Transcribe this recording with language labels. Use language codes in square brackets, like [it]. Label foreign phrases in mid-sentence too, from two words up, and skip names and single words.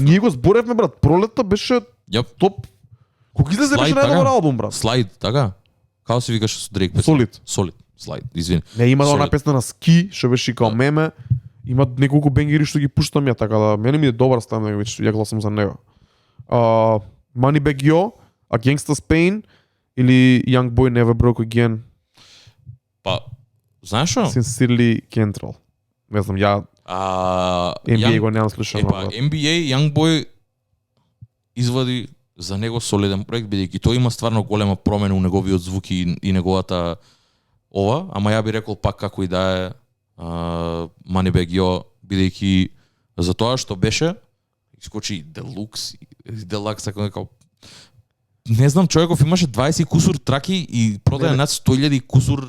[mk] ние го зборевме, брат, пролетта беше Јап. топ. Кога излезе беше Слайд, најдобар така? албум, брат. Слайд, така? Како се викаше со Дрейк песна? Solid. Слайд, извини. Не, има Solid. она песна на Ски, што беше и као меме, има неколку бенгери што ги пуштам ја, така да мене ми е добар Slam Language, ја гласам за него. Moneybagg Yo, A Gangsta's Pain или Young Boy Never Broke Again, Па, знаеш што? Sincerely Cantrell. Не знам, ја NBA го немам слушано. Епа, брат. NBA Youngboy извади за него солиден проект, бидејќи тој има стварно голема промена у неговиот звук и неговата ова, ама ја би рекол пак како и да е Moneybagg Yo, бидејќи за тоа што беше искочи Deluxe, Deluxe, како не знам, човеков имаше 20 кусур траки и продаде над 100.000 кусур.